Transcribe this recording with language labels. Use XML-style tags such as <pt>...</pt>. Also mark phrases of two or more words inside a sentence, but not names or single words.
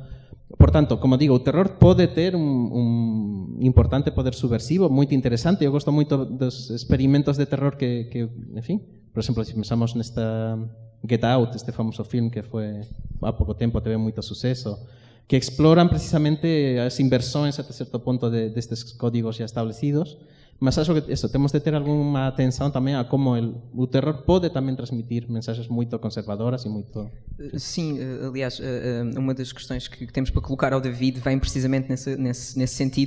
<gl>Por tanto, como digo, o terror pode ter un importante poder subversivo, moito interesante. Eu gosto moito dos experimentos de terror que en fin, por exemplo, se pensamos nesta Get Out,</gl> <pt>este famoso film que foi há pouco tempo, teve</pt> <gl>moito suceso,</gl> <pt>que exploran precisamente as inversões até certo ponto destes códigos já establecidos, mas acho que eso, temos de ter alguma atenção também a como o terror pode também transmitir mensagens muito conservadoras e muito... Sim, aliás, uma das questões que temos para colocar ao David vem precisamente nesse sentido.</pt>